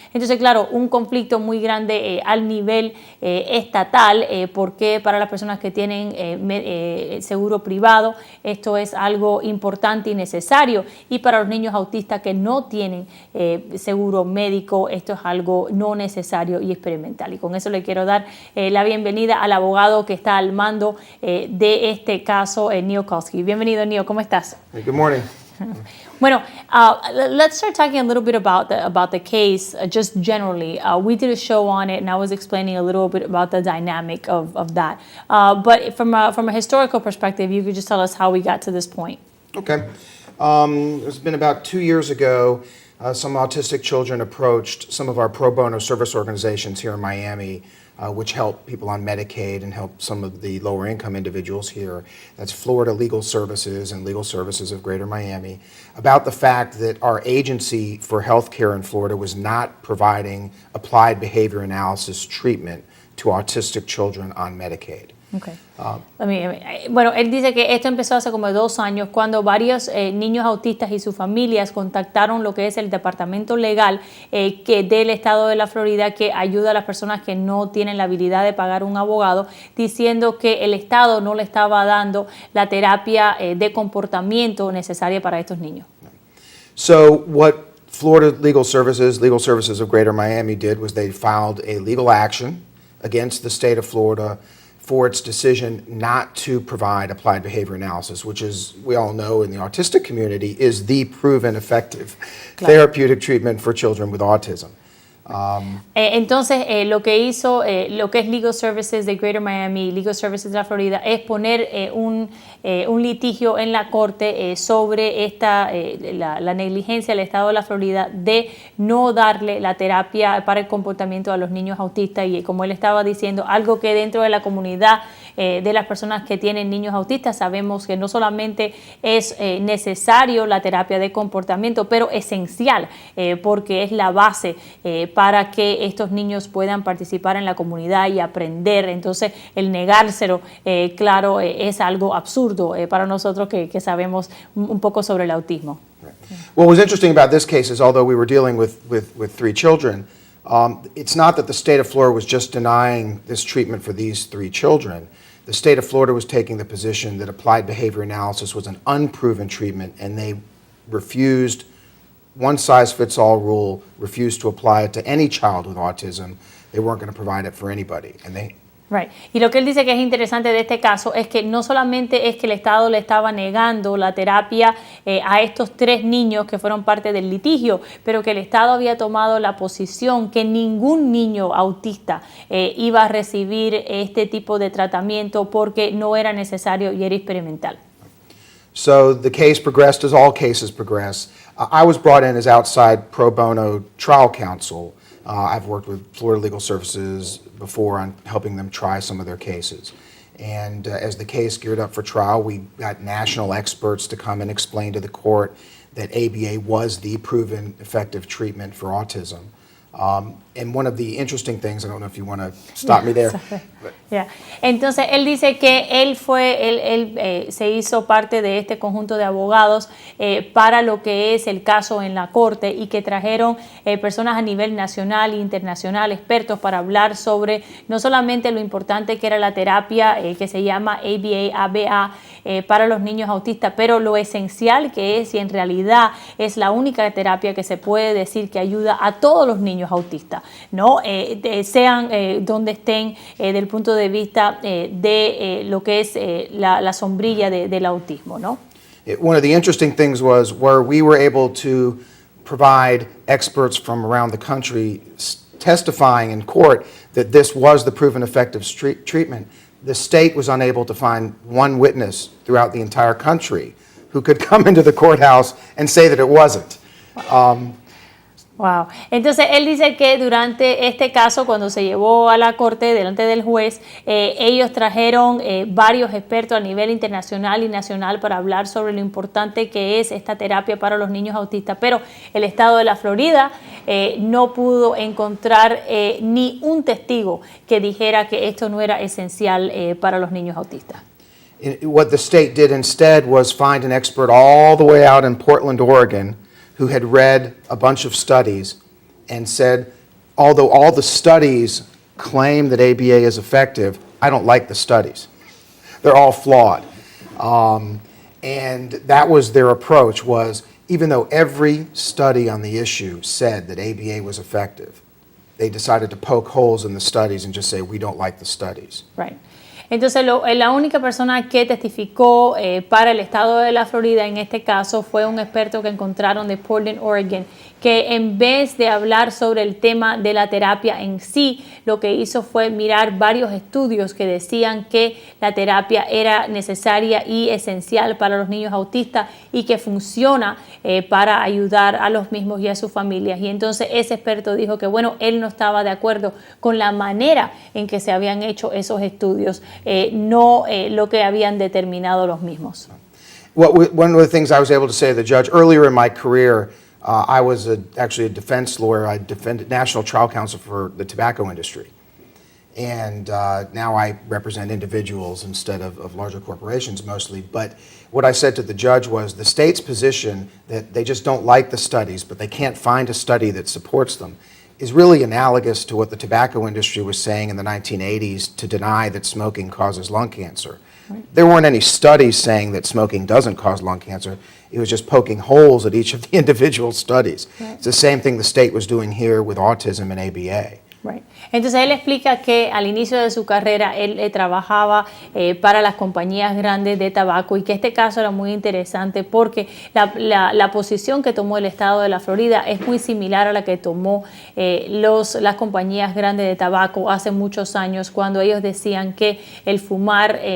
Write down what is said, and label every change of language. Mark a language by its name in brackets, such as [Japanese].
[Spanish] Entonces, claro, un conflicto muy grande al nivel estatal, porque para las personas que tienen seguro privado, esto es algo importante y necesario, y para los niños autistas que no tienen seguro médico, esto es algo no necesario y experimental. Y con eso le quiero dar la bienvenida al abogado que está al mando de este caso, Neil Kolsky. Bienvenido, Neil, ¿cómo estás? [English] Hey, good morning. Bueno, let's start talking a little bit about the case, just generally. We did a show on it, and I was explaining a little bit about the dynamic of that. But from a historical perspective, you could just tell us how we got to this point. Okay. It's been about 2 years ago, some autistic children approached some of our pro bono service organizations here in Miami, which help people on Medicaid and help some of the lower income individuals here. That's Florida Legal Services and Legal Services of Greater Miami, about the fact that our agency for healthcare in Florida was not providing applied behavior analysis treatment to autistic children on Medicaid. Okay. [Spanish] Bueno, él dice que esto empezó hace como 2 años cuando varios niños autistas y sus familias contactaron lo que es el departamento legal que del estado de la Florida, que ayuda a las personas que no tienen la habilidad de pagar un abogado, diciendo que el estado no le estaba dando la terapia de comportamiento necesaria para estos niños. [English] So what Florida Legal Services of Greater Miami did was they filed a legal action against the state of Florida for its decision not to provide applied behavior analysis, which, is, we all know in the autistic community, is the proven effective therapeutic treatment for children with autism. [Spanish] Entonces, lo que hizo lo que es Legal Services de Greater Miami, Legal Services de la Florida, es poner un litigio en la corte sobre la negligencia del estado de la Florida de no darle la terapia para el comportamiento a los niños autistas, y como él estaba diciendo, algo que dentro de la comunidad de las personas que tienen niños autistas sabemos que no solamente es necesario la terapia de comportamiento, pero esencial, porque es la base para que estos niños puedan participar en la comunidad y aprender. Entonces, el negárselo, claro, es algo absurdo para nosotros que sabemos un poco sobre el autismo. [English] Right. What was interesting about this case is, although we were dealing with 3 children, it's not that the state of Florida was just denying this treatment for these 3 children. The state of Florida was taking the position that applied behavior analysis was an unproven treatment, and they refused one-size-fits-all rule, refused to apply it to any child with autism. They weren't going to provide it for anybody. And they Right. [Spanish] Y lo que él dice que es interesante de este caso es que no solamente es que el Estado le estaba negando la terapia a estos 3 niños que fueron parte del litigio, pero que el Estado había tomado la posición que ningún niño autista iba a recibir este tipo de tratamiento porque no era necesario y era experimental. [English] So the case progressed as all cases progress. I was brought in as outside pro bono trial counsel. I've worked with Florida Legal Services before on helping them try some of their cases. And as the case geared up for trial, we got national experts to come and explain to the court that ABA was the proven effective treatment for autism. And one of the interesting things, I don't know if you want to stop me there. Yeah. [Spanish] Entonces, él dice que él se hizo parte de este conjunto de abogados para lo que es el caso en la corte y que trajeron personas a nivel nacional e internacional, expertos para hablar sobre no solamente lo importante que era la terapia que se llama ABA, para los niños autistas, pero lo esencial que es y en realidad es la única terapia que se puede decir que ayuda a todos los niños autistas, ¿no? Sean donde estén del punto de vista de lo que es la sombrilla del autismo, ¿no? [English] One of the interesting things was where we were able to provide experts from around the country testifying in court that this was the proven effective treatment. The state was unable to find one witness throughout the entire country who could come into the courthouse and say that it wasn't. Wow. [Spanish] Entonces, él dice que durante este caso, cuando se llevó a la corte delante del juez, ellos trajeron varios expertos a nivel internacional y nacional para hablar sobre lo importante que es esta terapia para los niños autistas, pero el estado de la Florida no pudo encontrar ni un testigo que dijera que esto no era esencial para los niños autistas. [English] What the state did instead was find an expert all the way out in Portland, Oregon, who had read a bunch of studies and said, although all the studies claim that ABA is effective, I don't like the studies. They're all flawed. And that was their approach, was even though every study on the issue said that ABA was effective, they decided to poke holes in the studies and just say, we don't like the studies. Right. [Spanish] Entonces, la única persona que testificó para el estado de la Florida en este caso fue un experto que encontraron de Portland, Oregon, que en vez de hablar sobre el tema de la terapia en sí, lo que hizo fue mirar varios estudios que decían que la terapia era necesaria y esencial para los niños autistas y que funciona para ayudar a los mismos y a sus familias. Y entonces ese experto dijo que, bueno, él no estaba de acuerdo con la manera en que se habían hecho esos estudios, no lo que habían determinado los mismos. [English] One of the things I was able to say to the judge earlier in my career, I was actually a defense lawyer. I defended national trial counsel for the tobacco industry. And now I represent individuals instead of larger corporations mostly. But what I said to the judge was the state's position that they just don't like the studies, but they can't find a study that supports them, is really analogous to what the tobacco industry was saying in the 1980s to deny that smoking causes lung cancer. Right. There weren't any studies saying that smoking doesn't cause lung cancer. It was just poking holes at each of the individual studies. Right. It's the same thing the state was doing here with autism and ABA. Right. [Spanish] Entonces él explica que al inicio de su carrera él trabajaba para las compañías grandes de tabaco y que este caso era muy interesante porque la posición que tomó el estado de la Florida es muy similar a la que tomó las compañías grandes de tabaco hace muchos años, cuando ellos decían que el fumar